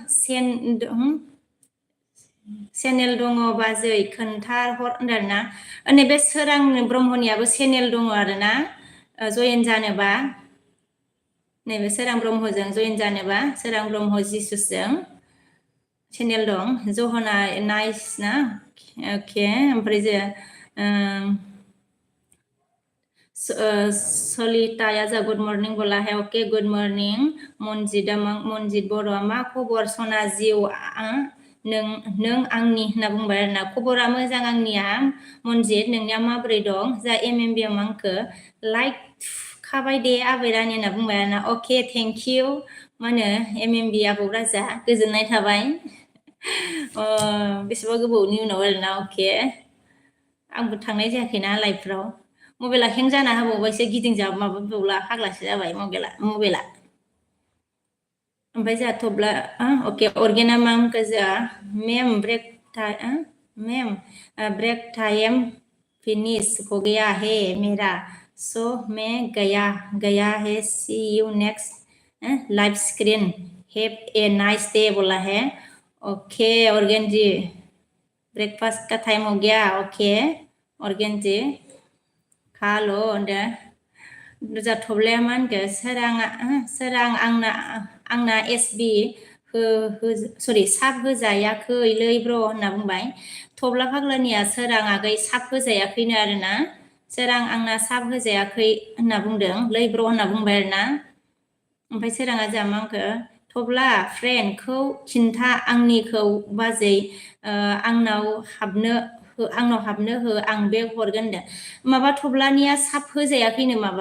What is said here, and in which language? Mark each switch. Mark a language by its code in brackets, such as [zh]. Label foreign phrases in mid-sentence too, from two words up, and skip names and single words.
[brx] चेनेल दङ बाजै खोन्थाहर होनदों आरोना नैबे सोरां ब्रह्मनियाबो चेनेल दङ आरोना जइन जानोबा नैबे सोरां ब्रह्मजों जइन जानोबा सोरां ब्रह्म जिसुसजों चेनेल दं जहना नाइस ना अके ओमफ्राय जे सलिताया जा [en] good morning [hi] बोला है [en] okay good morning [brx] मनजित बर'आ मा खबर सना जिउ नों आंनि होनना बुंबाय आरोना खबरा मोजां आंनिया मनजित नोंनिया माबोरै दं जा एमएमबि आंखो लाइक खाबाय दे आबै रानि होनना बुंबाय आरोना अके [en] thank you [brx] मा होनो एमएमबि आबौ राजा गोजोननाय थाबाय बेसेबा गोबावनि उनाव आरोना अके आंबो थांनाय जायाखैना लाइफफ्राव मबाइला हें जाना होबावबायसो गिदिंजाब माबाबावला फाग्लासो जाबाय मबाइला ओमफ्राय जोंहा थब्ला अके अर्गेना मामखो जोंहा मेम [en] break time [hi] फिनिश हो गया है मेरा सो मैं गया है [en] see you next live screen have a nice day [hi] बोला है ओके ऑर्गेन जी ब्रेकफास्ट का टाइम हो गया ओके ऑर्गेन जी खा लो [brx] जा थब्लाया मा होनखो सोरां आंना एसबि सरि साब होजायाखैलै ब्र होनना बुंबाय थब्ला फाग्लानिया सोरां आगै साब होजायाखैनो आरोना सोरां आंना साब होजायाखै होनना बुंदों लै ब्र होनना बुंबाय आरोना ओमफ्राय सोराङा जा मा होनखो थब्ला फ्रेन्डखौ खिन्था आंनिखौ बाजै आंनाव हाबनो हो आं बेग हरगोन होनदों माबा थब्लानिया साब होजायाखैनो